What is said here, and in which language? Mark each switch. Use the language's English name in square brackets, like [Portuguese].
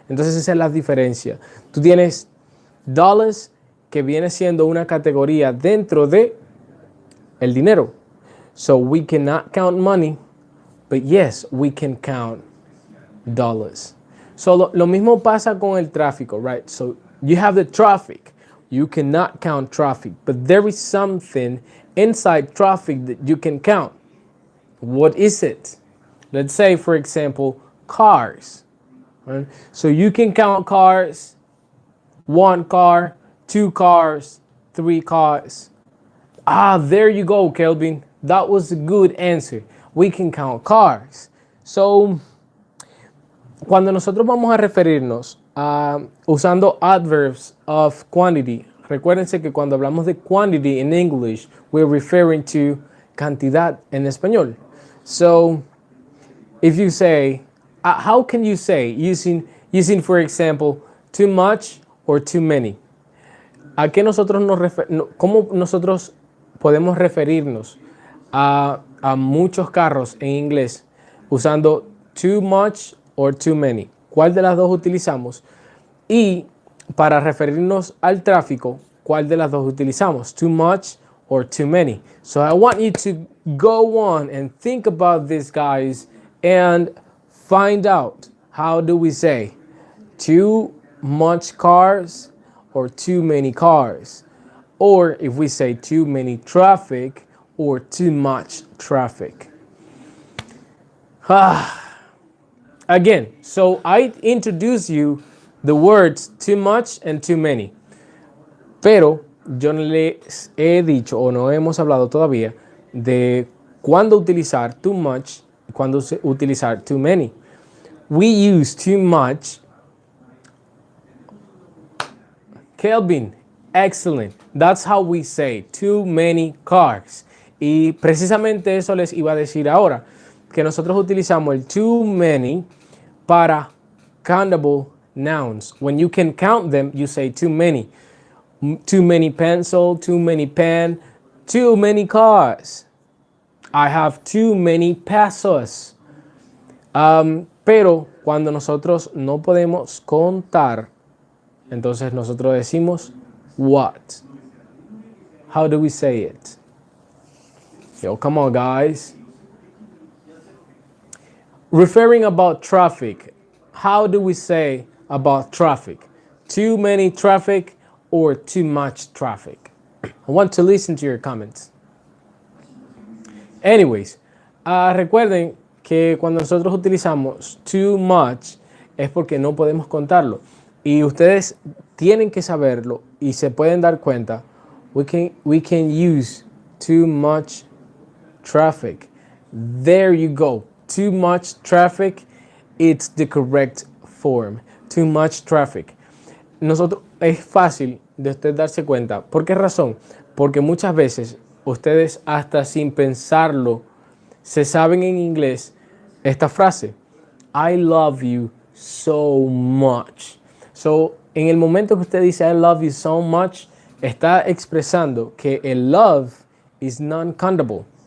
[Spanish] Entonces esa es la diferencia. Tú tienes dollars que viene siendo una categoría dentro de el dinero. [English] So we cannot count money, but yes, we can count dollars. [Spanish] So lo mismo pasa con el tráfico, right? [English] So you have the traffic. You cannot count traffic, but there is something inside traffic that you can count. What is it? Let's say, for example, cars. Right? So you can count cars, 1 car, 2 cars, 3 cars. There you go, Kelvin. That was a good answer. We can count cars. So [Spanish] Cuando nosotros vamos a referirnos usando [English] adverbs of quantity, [Spanish] recuérdense que cuando hablamos de [English] quantity in English, we're referring to [Spanish] cantidad en español. [English] So, if you say, how can you say using for example, too much or too many? [Spanish] ¿A qué nosotros cómo nosotros podemos referirnos a muchos carros en inglés usando [English] too much or too many? [Spanish] ¿Cuál de las dos utilizamos? Y para referirnos al tráfico, ¿cuál de las dos utilizamos? [English] Too much or too many? So I want you to go on and think about this, guys, and find out, how do we say too much cars or too many cars? Or if we say too many traffic or too much traffic. Again, so I introduce you the words too much and too many. [Spanish] Pero yo no les he dicho o no hemos hablado todavía de cuándo utilizar [English] too much [Spanish] y cuándo utilizar [English] too many. We use too much. Kelvin, excellent. That's how we say too many cars. [Spanish] Y precisamente eso les iba a decir ahora, que nosotros utilizamos el [English] too many [Spanish] para [English] countable nouns. When you can count them, you say too many. Too many pencil, too many pen, too many cars. I have too many pesos. [Spanish] Pero cuando nosotros no podemos contar, entonces nosotros decimos [English] what. How do we say it? Yo, come on, guys. Referring about traffic, how do we say about traffic? Too many traffic or too much traffic? I want to listen to your comments. [Spanish] Anyways, recuerden que cuando nosotros utilizamos [English] too much [Spanish] es porque no podemos contarlo. Y ustedes tienen que saberlo y se pueden dar cuenta. [English] We can use too much traffic. There you go. Too much traffic, it's the correct form. Too much traffic. [Spanish] Nosotros, es fácil de usted darse cuenta. ¿Por qué razón? Porque muchas veces ustedes hasta sin pensarlo se saben en inglés esta frase. [English] I love you so much. So, [Spanish] en el momento que usted dice [English] I love you so much, [Spanish] está expresando que el [English] love is non-countable.